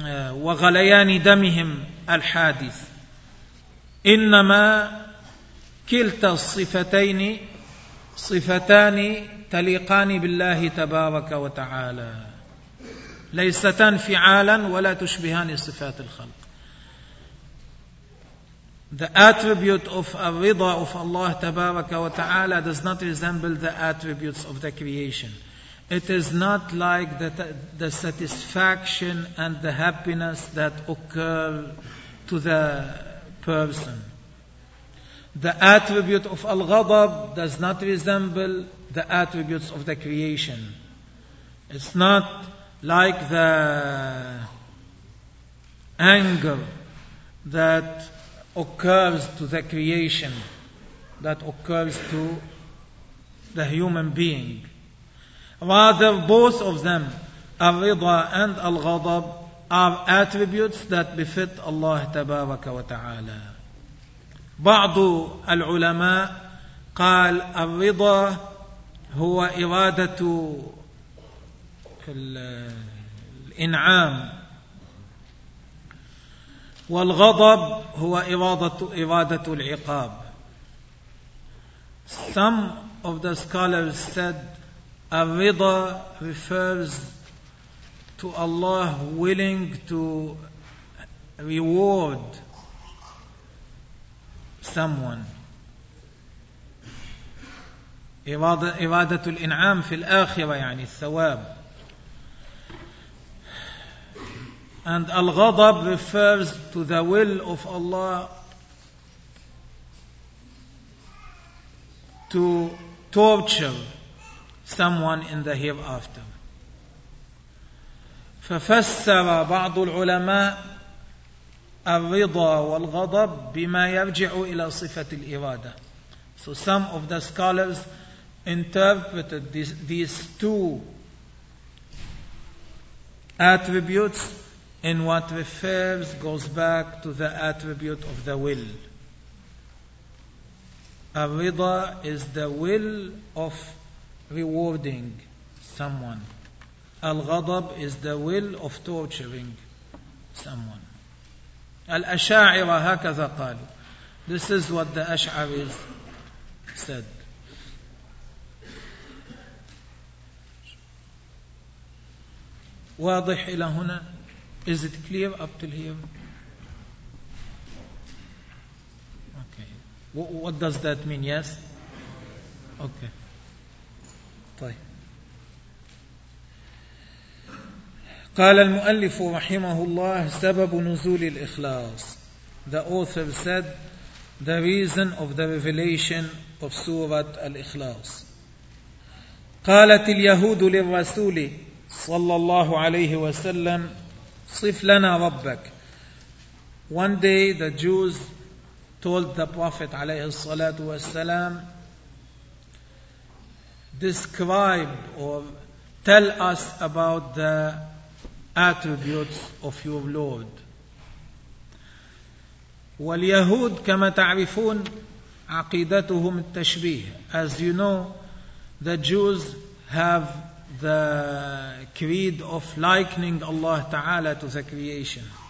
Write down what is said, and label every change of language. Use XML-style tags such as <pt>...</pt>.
<ar>وغليان دمهم الحادث، إنما كلتا الصفتين صفتان تليقان بالله تبارك وتعالى ليستا انفعالا ولا تشبهان صفات الخلق.</ar> <en>The attribute of al-rida of Allah تبارك وتعالى does not resemble the attributes of the creation. It is not like the satisfaction and the happiness that occur to the person. The attribute of al-ghadab does not resemble the attributes of the creation. It's not like the anger that occurs to the creation, that occurs to the human being. Rather, both of them, al-ridha and al-ghadab, are attributes that befit Allah تبارك وتعالى.</en> <ar>بعض العلماء قال الرضا هو إرادة الإنعام، والغضب هو إرادة العقاب.</ar> <en>Some of the scholars said الرضا refers to Allah willing to reward someone.</en> <ar>إرادة الإنعام في الآخرة يعني الثواب.</ar> <en>And الغضب refers to the will of Allah to torture someone in the hereafter.</en> <ar>ففسر بعض العلماء الرضا والغضب بما يرجع إلى صفة الإرادة.</ar> <en>So some of the scholars interpreted these two attributes in what refers, goes back to the attribute of the will. Ar-rida is the will of rewarding someone. Al-ghadab is the will of torturing someone.</en> <ar>Al-ash'ari hakadha qalu.</ar> <en>This is what the Ash'aris said.</en> <ar>واضح إلى هنا؟</ar> <en>Is it clear up till here? Okay. What does that mean? Yes? Okay.</en> <ar>قال المؤلف رحمه الله سبب نزول الإخلاص.</ar> <en>The author said the reason of the revelation of Surah Al-Ikhlas.</en> <ar>قالت اليهود للرسول صلى الله عليه وسلم صف لنا ربك.</ar> <en>One day the Jews told the Prophet عليه الصلاة والسلام, describe or tell us about the attributes of your Lord.</en> <ar>واليهود كما تعرفون عقيدتهم التشبيه.</ar> <en>As you know, the Jews have the creed of likening Allah Ta'ala to the creation.</en>